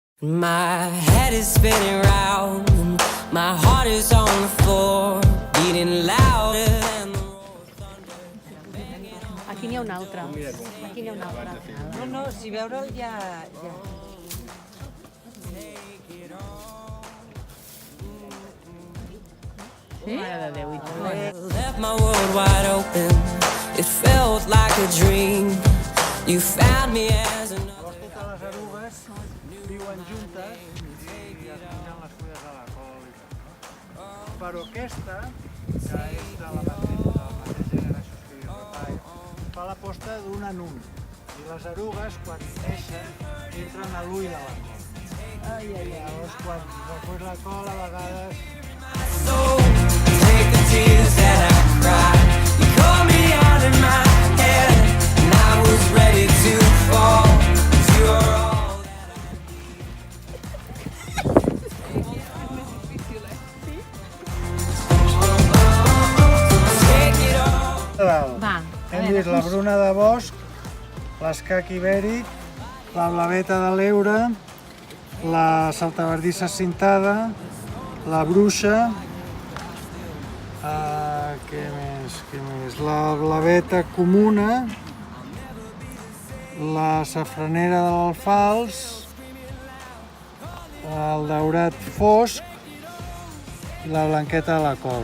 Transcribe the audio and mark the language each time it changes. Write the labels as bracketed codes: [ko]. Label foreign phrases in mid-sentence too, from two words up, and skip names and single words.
[en] My head is spinning round, my heart is on the floor, beating louder than the roar thunder. [ca] Aquí n'hi ha un altre. Aquí n'hi ha un altre. No, si veure'l ja... Mare de Déu, i tot. [en] Left my world wide open, it felt like a dream. You found me as an... [ca] Totes les erugues viuen juntes i es mengen les fulles de la col i tot, no? Però aquesta, que és de la mateix gènere, això és Pyrrhopae, fa la posta d'un en un. I les erugues, quan neixen, entren a l'ull de la col. Llavors, quan recull la col, a vegades... [en] So take the tears that I cried. You called me out in my head, and I was ready to fall. 'Cause you are all take it all. [ca] Va, Hem vist la bruna de bosc, l'escac ibèric, la blaveta de l'Eure, la saltaverdissa cintada, la bruixa, què més? La blaveta comuna, la safranera de l'alfals, el daurat fosc i la blanqueta de la col.